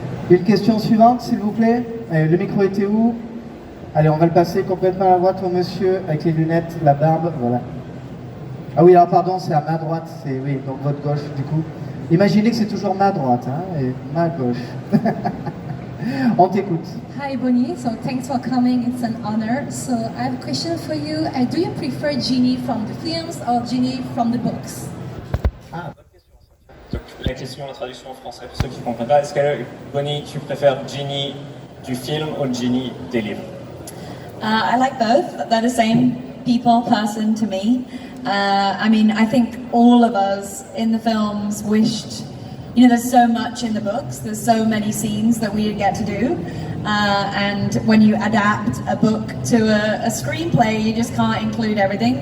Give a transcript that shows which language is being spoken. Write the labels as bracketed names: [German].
[French] Une question suivante, s'il vous plaît. Le micro était où? Allez, on va le passer complètement à la droite au monsieur avec les lunettes, la barbe, voilà. Ah oui, alors pardon, c'est à ma droite, oui, donc votre gauche du coup. Imaginez que c'est toujours ma droite, hein, et ma gauche. On t'écoute. [English] Hi Bonnie, so thanks for coming, it's an honor. So I have a question for you. Do you prefer Ginny from the films or Ginny from the books? [French] Ah, bonne question. Donc, la question, la traduction en français, pour ceux qui ne comprennent pas, est-ce que Bonnie, tu préfères Ginny du film ou Ginny des livres? [English] I like both. They're the same people, person to me. I mean, I think all of us in the films wished, you know, there's so much in the books, there's so many scenes that we get to do, and when you adapt a book to a screenplay, you just can't include everything.